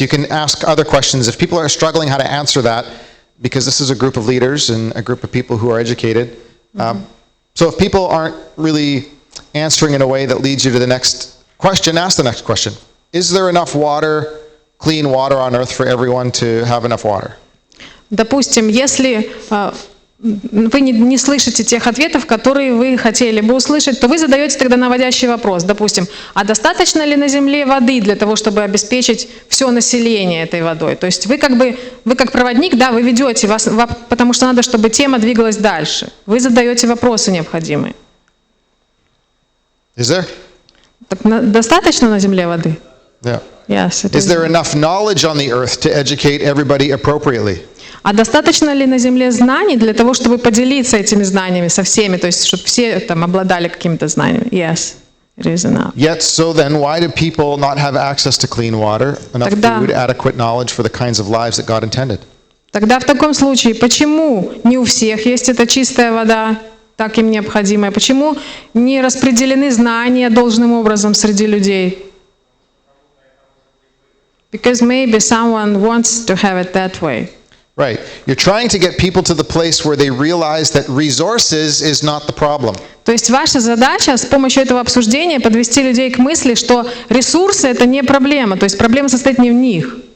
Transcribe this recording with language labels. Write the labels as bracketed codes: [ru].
[en] You can ask other questions. If people are struggling how to answer that, because this is a group of leaders and a group of people who are educated. So if people aren't really answering in a way that leads you to the next question, ask the next question. Is there enough water, clean water on earth for everyone to have enough water? [ru] Допустим, если вы не слышите тех ответов, которые вы хотели бы услышать, то вы задаете тогда наводящий вопрос. Допустим, а достаточно ли на Земле воды для того, чтобы обеспечить все население этой водой? То есть вы как проводник, да, вы ведете, потому что надо, чтобы тема двигалась дальше. Вы задаете вопросы необходимые. [en] Is there? [ru] Так достаточно на Земле воды? [en] Yeah. Yes, Is there enough knowledge on the earth to educate everybody appropriately? [ru] А достаточно ли на Земле знаний для того, чтобы поделиться этими знаниями со всеми, то есть чтобы все там обладали какими-то знаниями? [en] Yes, it is enough. Yet, so then, why do people not have access to clean water, enough food, adequate knowledge for the kinds of lives that God intended? [ru] Тогда в таком случае, почему не у всех есть эта чистая вода, так им необходимая? Почему не распределены знания должным образом среди людей? [en] Because maybe someone wants to have it that way. Right. You're trying to get people to the place where they realize that resources is not the problem. [ru] То есть ваша задача с помощью этого обсуждения подвести людей к мысли, что ресурсы — это не проблема, то есть проблема состоит не в них.